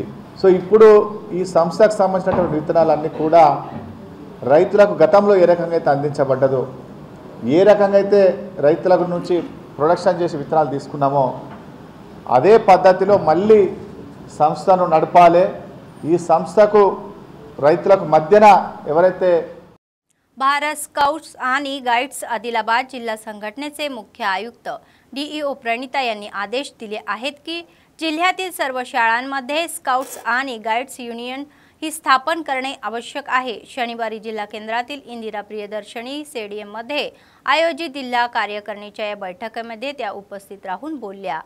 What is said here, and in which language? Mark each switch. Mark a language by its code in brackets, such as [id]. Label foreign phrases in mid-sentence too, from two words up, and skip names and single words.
[te] సో ఇప్పుడు ఈ సంస్థకు సంబంధించినటువంటి విత్తనాలన్నీ కూడా రైతులకు గతంలో ఏ రకంగా అయితే అందించబడ్డదో, ఏ రకంగా అయితే రైతుల నుంచి ప్రొడక్షన్ చేసి విత్తనాలు తీసుకున్నామో అదే పద్ధతిలో మళ్ళీ సంస్థను నడపాలి। ఈ సంస్థకు రైతులకు మధ్యన ఎవరైతే [mr] भारत स्काउट्स आणि गाईड्स आदिलाबाद जिल्हा संघटनेचे मुख्य आयुक्त डीईओ प्रणिता यांनी आदेश दिले आहेत की जिल्ह्यातील सर्व शाळांमध्ये स्काउट्स आणि गाईड्स युनियन ही स्थापन करणे आवश्यक आहे। शनिवारी जिल्हा केंद्रातील इंदिरा प्रियदर्शनी स्टेडियममध्ये आयोजित जिल्हा कार्यकारिणीच्या या बैठकीमध्ये त्या उपस्थित राहून बोलल्या।